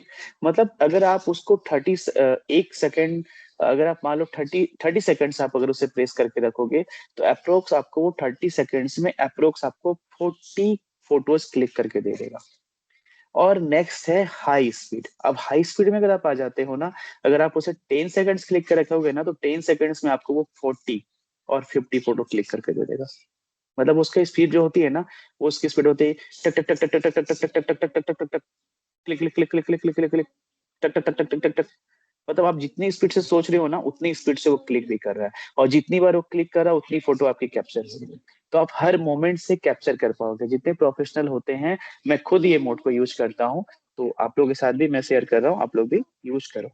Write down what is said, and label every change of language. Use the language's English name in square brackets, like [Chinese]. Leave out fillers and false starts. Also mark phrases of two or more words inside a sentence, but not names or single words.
[Hindi] मतलब अगर आप उसको 1 सेकेंड, अगर आप मान लो 30 सेकेंड्स आप अगर उसे प्रेस करके रखोगे तो अप्रोक्स आपको वो 30 सेकेंड्स में अप्रोक्स आपको 40 [English] photos click [Hindi] करके दे देगा। और नेक्स्ट है [English] high speed. [Hindi] अब [English] high speed [Hindi] में अगर आप आ जाते हो ना, अगर आप उसे 10 [English] seconds click [Hindi] कर रखोगे ना तो 10 सेकंड्स में आपको वो 40 और 50 [English] photo click [Hindi] करके दे देगा। मतलब उसकी स्पीड जो होती है ना, वो उसकी स्पीड होती है टक टक टक टक टक टक टक टक टक टक टक टक टक टक टक, [English] click click click click click click click click [Hindi] क्लिक क्लिक क्लिक क्लिक, टक टक टक टक टक टक टक। मतलब आप जितनी स्पीड से सोच रहे हो ना उतनी स्पीड से वो क्लिक भी कर रहा है, और जितनी बार वो क्लिक कर रहा है उतनी फोटो आपकी कैप्चर हो रही है। तो आप हर मोमेंट से कैप्चर कर पाओगे जितने प्रोफेशनल होते हैं। मैं खुद ये मोड को यूज करता हूँ, तो आप लोगों के साथ भी मैं शेयर कर रहा हूँ, आप लोग भी यूज करो।